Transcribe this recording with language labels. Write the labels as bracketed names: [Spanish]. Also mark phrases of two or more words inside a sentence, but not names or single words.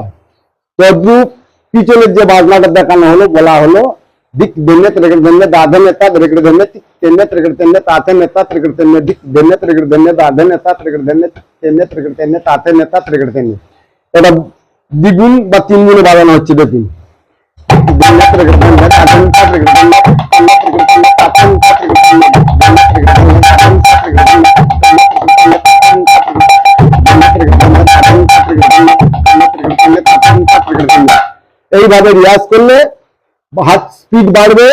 [Bangla] তদ্রুপ পিছনের যে বাজনাটা দেখানো হলো, বলা হলো দিক ধন্যে ত্রেকেটে ধন্যে, দা ধন্যে তা ত্রেকেটে ধন্যে, তেনে ত্রেকেটে তেনে, তা তেনে তা ত্রেকেটে তেনে, দিক ধন্যে ত্রেকেটে ধন্যে, দা ধন্যে তা ত্রেকেটে ধন্যে, তেনে ত্রেকেটে তেনে, তা তেনে তা ত্রেকেটে তেনে। এটা দ্বিগুণ বা 3 গুণে বাজানো হচ্ছে। দেখুন, এইভাবে রিয়াজ করলে হাত স্পিড বাড়বে।